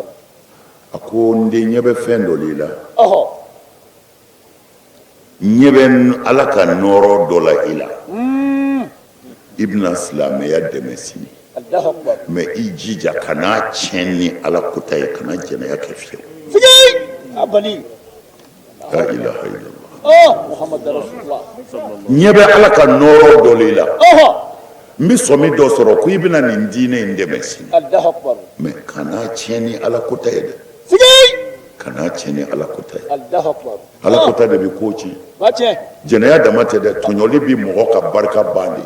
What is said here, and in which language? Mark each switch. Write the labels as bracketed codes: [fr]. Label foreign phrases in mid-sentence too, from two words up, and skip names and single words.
[bm] a ko n den ɲɛ bɛ fɛn dɔ de la ɲɛ bɛ ala ka nɔɔrɔ dɔ la i la i bɛna silamɛya dɛmɛ sini [ar] الله أكبر [bm] mais i jija kana tiɲɛ ni ala kota ye kana jɛnɛya kɛ fiyewu siga a bali [ar] لا إله إلا الله محمد رسول الله [bm] ɲɛ bɛ ala ka nɔɔrɔ dɔ de la n bɛ sɔmi dɔ sɔrɔ ko i bɛna nin diinɛ in dɛmɛ sini [ar] الله أكبر [bm] mais kana tiɲɛ ni ala kota ye dɛ siga kana tiɲɛ ni ala kota ye [ar] الله أكبر [bm] ala kota de bɛ ko ci ba tiɲɛ jɛnɛya dama tɛ dɛ tɔɲɔli bɛ mɔgɔ ka barika ban de